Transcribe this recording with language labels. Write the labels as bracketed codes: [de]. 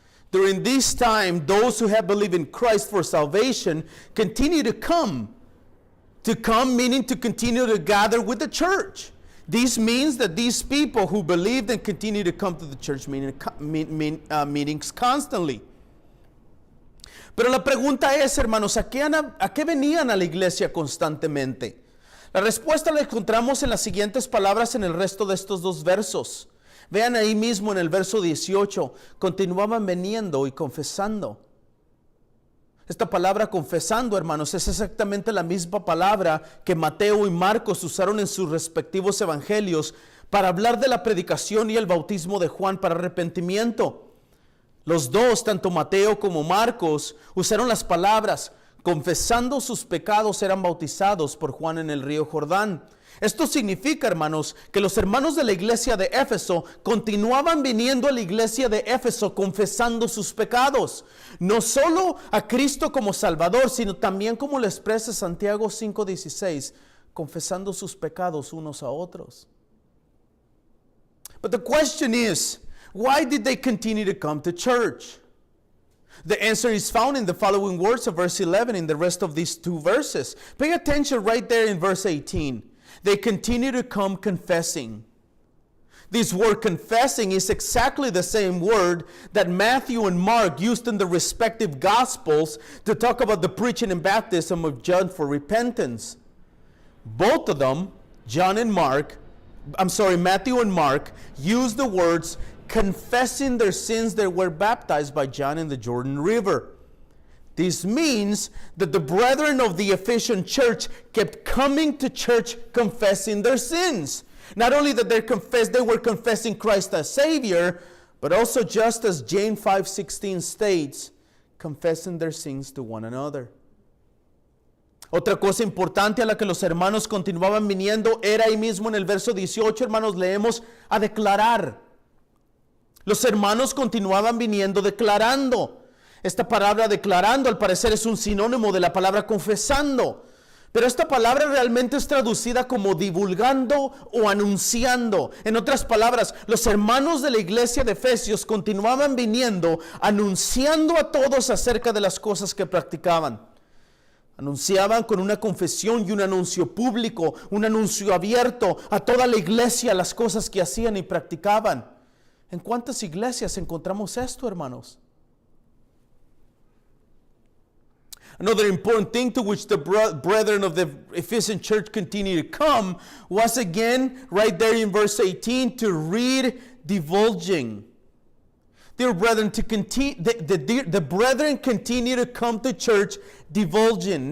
[en] During this time, those who have believed in Christ for salvation continue to come. To come meaning to continue to gather with the church. This means that these people who believed and continue to come to the church meetings constantly. [es] Pero la pregunta es, hermanos, ¿a qué venían a la iglesia constantemente? La respuesta la encontramos en las siguientes palabras en el resto de estos dos versos. Vean ahí mismo en el verso 18, continuaban viniendo y confesando. Esta palabra confesando, hermanos, es exactamente la misma palabra que Mateo y Marcos usaron en sus respectivos evangelios para hablar de la predicación y el bautismo de Juan para arrepentimiento. Los dos, tanto Mateo como Marcos, usaron las palabras confesando sus pecados eran bautizados por Juan en el río Jordán. Esto significa, hermanos, que los hermanos de la iglesia de Éfeso continuaban viniendo a la iglesia de Éfeso confesando sus pecados. No solo a Cristo como Salvador, sino también, como lo expresa Santiago 5:16, confesando sus pecados unos a otros. [en] But the question is, why did they continue to come to church? The answer is found in the following words of verse 11 in the rest of these two verses. Pay attention right there in verse 18. They continue to come confessing. This word confessing is exactly the same word that Matthew and Mark used in the respective Gospels to talk about the preaching and baptism of John for repentance. Both of them, Matthew and Mark, used the words confessing their sins that were baptized by John in the Jordan River. This means that the brethren of the Ephesian church kept coming to church confessing their sins. Not only that they were confessing Christ as Savior, but also, just as James 5:16 states, confessing their sins to one another. [es] Otra cosa importante a la que los hermanos continuaban viniendo era ahí mismo en el verso 18, hermanos, leemos a declarar. Los hermanos continuaban viniendo declarando. Esta palabra declarando al parecer es un sinónimo de la palabra confesando. Pero esta palabra realmente es traducida como divulgando o anunciando. En otras palabras, los hermanos de la iglesia de Efesios continuaban viniendo anunciando a todos acerca de las cosas que practicaban. Anunciaban con una confesión y un anuncio público, un anuncio abierto a toda la iglesia las cosas que hacían y practicaban. ¿En cuántas iglesias encontramos esto, hermanos? [en] Another important thing to which the brethren of the Ephesian church continue to come was again, right there in verse 18, to read divulging. Dear brethren, the brethren continue to come to church divulging.